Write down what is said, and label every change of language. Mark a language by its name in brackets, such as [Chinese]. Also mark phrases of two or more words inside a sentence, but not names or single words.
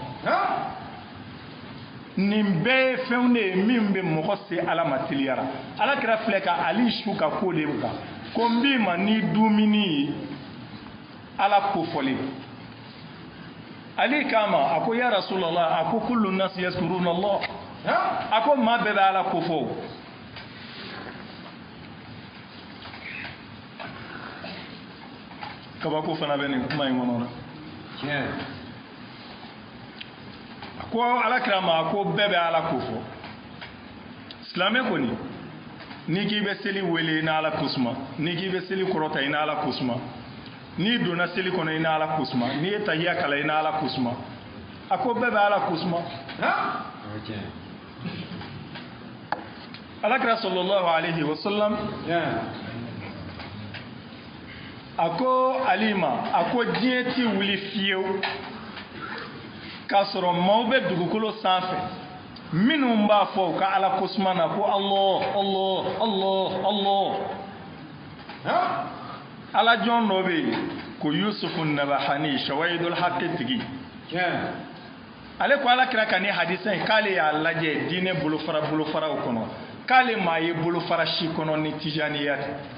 [Bambara] nin bɛɛ ye fɛnw de ye min bɛ mɔgɔ se ala ma teliyara alakira filɛ ka ali su ka ko de kan ko n b'i ma ni dumuni ye ala kofɔli ali kama a ko [Arabic] يا رسول الله [Bambara] a ko [Arabic] كل الناس يذكرون الله [Bambara] a ko maa bɛɛ bɛ ala kofɔ kabako fana bɛ nin kuma in kɔnɔ dɛ a ko alakira ma a ko bɛɛ bɛ ala kofɔ silamɛ kɔni n'i k'i bɛ seli wele i ni ala kosuma n'i k'i bɛ seli kɔrɔta i ni ala kosuma n'i donna seli kɔnɔ i ni ala kosuma n'i ye tahiya kala i ni ala kosuma a ko bɛɛ bɛ ala kosuma alakira [Arabic] صلى الله عليه وسلم [Bambara] a ko ali ma a ko diɲɛ ti wuli fiyewu k'a sɔrɔ maaw bɛ dugukolo sanfɛ minnu b'a fɔ u ka ala kosuma na ko allah allah allah allah ala jɔn dɔ bɛ yen ko yusufu nabahani shawahidul haqqi tigi ale ko alakira ka ni hadisa in k'ale y'a lajɛ diinɛ bolofaraw kɔnɔ k'ale maa ye bolofara si kɔnɔ ni tijaniya tɛ